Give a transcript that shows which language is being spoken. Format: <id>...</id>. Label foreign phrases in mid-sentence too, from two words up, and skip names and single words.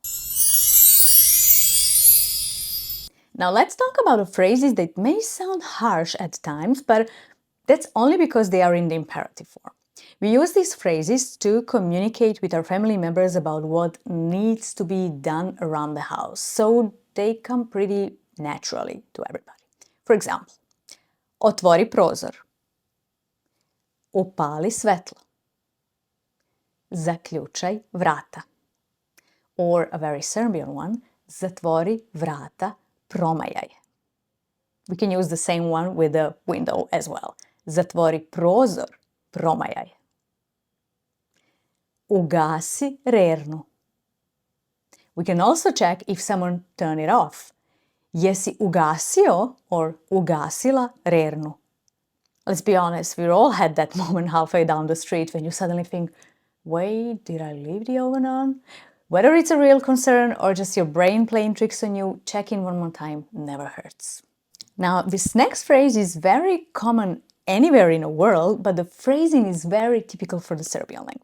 <en>Now let's talk about the phrases that may sound harsh at times, but that's only because they are in the imperative form. We use these phrases to communicate with our family members about what needs to be done around the house, so they come pretty naturally to everybody. For example,</en> <sr>otvori prozor, upali svetlo, zaključaj vrata.</sr> <en>Or a very Serbian one,</en> <sr>zatvori vrata, promajaj.</sr> <en>We can use the same one with the window as well.</en> <sr>Zatvori prozor, promajaj. Ugasi rernu.</sr> <en>We can also check if someone turned it off.</en> <sr>Jesi ugasio or ugasila rernu?</sr> <en>Let's be honest, we all had that moment halfway down the street when you suddenly think, wait, did I leave the oven on? Whether it's a real concern or just your brain playing tricks on you, check in one more time never hurts. Now, this next phrase is very common anywhere in the world, but the phrasing is very typical for the Serbian language.</en>